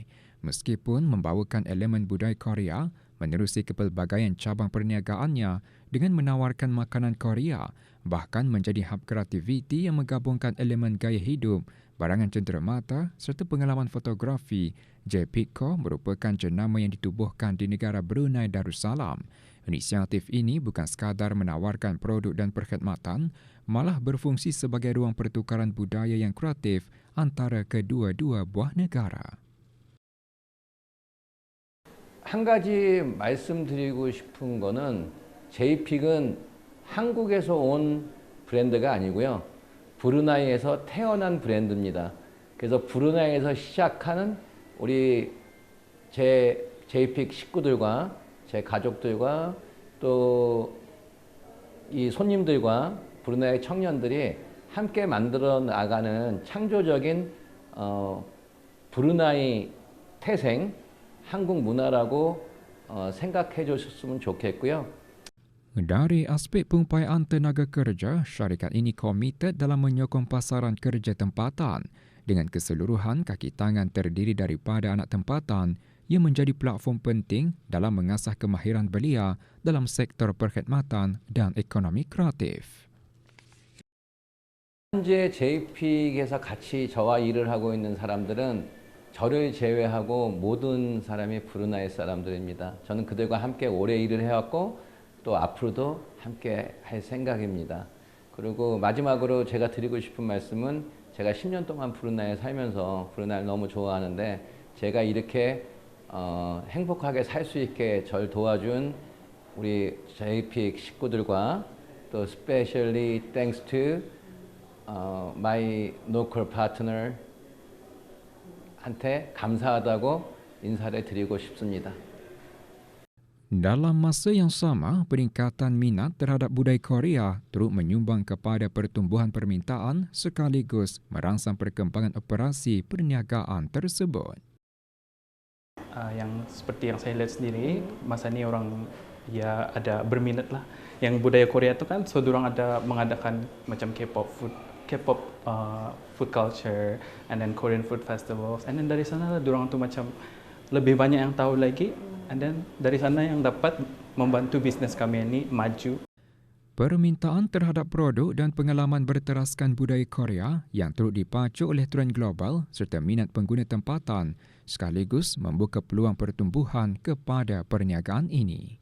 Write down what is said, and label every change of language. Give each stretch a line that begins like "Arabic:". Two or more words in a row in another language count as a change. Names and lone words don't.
Malay: Meskipun membawakan elemen budaya Korea menerusi kepelbagaian cabang perniagaannya dengan menawarkan makanan Korea, bahkan menjadi hub kreativiti yang menggabungkan elemen gaya hidup, barangan cenderamata serta pengalaman fotografi, JPICO merupakan jenama yang ditubuhkan di negara Brunei Darussalam. Inisiatif ini bukan sekadar menawarkan produk dan perkhidmatan, malah berfungsi sebagai ruang pertukaran budaya yang kreatif antara kedua-dua buah negara.
Korean: 한 가지 말씀드리고 싶은 거는 JPIC은 한국에서 온 브랜드가 아니고요. 브루나이에서 태어난 브랜드입니다. 그래서 브루나이에서 시작하는 우리 제 JPIC 식구들과 제 가족들과 또 이 손님들과 브루나이 청년들이 함께 만들어 나가는 창조적인 브루나이 태생 한국 문화라고 생각해 주셨으면 좋겠고요.
Malay: Dari aspek pengupayaан tenaga kerja, syarikat ini komited dalam menyokong pasaran kerja tempatan dengan keseluruhan kaki tangan terdiri daripada anak tempatan yang menjadi platform penting dalam mengasah kemahiran belia dalam sektor perkhidmatan dan ekonomi kreatif.
Korean: 현재 JPEG에서 같이 저와 일을 하고 있는 사람들은 저를 제외하고 모든 사람이 브루나이 사람들입니다. 저는 그들과 함께 오래 일을 해왔고 또 앞으로도 함께 할 생각입니다. 그리고 마지막으로 제가 드리고 싶은 말씀은 제가 10년 동안 브루나이에 살면서 브루나이를 너무 좋아하는데 제가 이렇게 행복하게 살 수 있게 절 도와준 우리 JPEG 식구들과 또
English: especially thanks to my local partner
Korean: 한테 감사하다고 인사를 드리고 싶습니다.
Malay: Dalam masa yang sama, peningkatan minat terhadap budaya Korea turut menyumbang kepada pertumbuhan permintaan sekaligus merangsang perkembangan operasi perniagaan tersebut. Yang seperti yang saya lihat sendiri, masa ini orang ya ada berminat lah. Yang budaya Korea itu kan sedurang ada mengadakan macam
English: K-pop food culture, and then Korean food festivals, and then
Malay: dari sana durang tu macam lebih banyak yang tahu lagi,
English: and then
Malay: dari sana yang dapat membantu bisnes kami ini maju. Permintaan terhadap produk dan pengalaman berteraskan budaya Korea yang turut dipacu oleh trend global serta minat pengguna tempatan sekaligus membuka peluang pertumbuhan kepada perniagaan ini.